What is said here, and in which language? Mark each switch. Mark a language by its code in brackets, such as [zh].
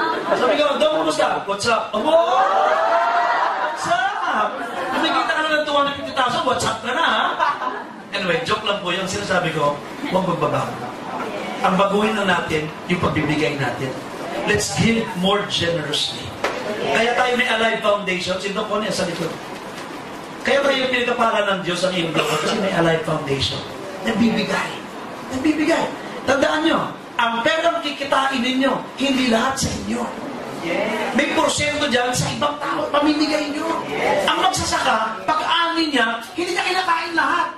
[tl] Sabi ko, doon, kumusta? [en] What's up? [tl] Abo! What's up? Kumikita ka na ng 250,000, what's up ka na ha? Anyway, joke lang po yung sinasabi ko, huwag magbabago. Ang baguhin na natin, yung pagbibigay natin. [en] Let's give more generously. [tl] Kaya tayo may Alive Foundation. Sino po niya sa likod? Kaya tayo pinagkapalan ng Diyos ang iyong blog kasi may Alive Foundation. Nagbibigay. Nagbibigay. Tandaan nyo, ang perang kikitain ninyo, hindi lahat sa inyo. May porsyento dyan sa ibang tao, pamimigay nyo. Ang magsasaka, pag-ani niya, hindi niya kinakain lahat.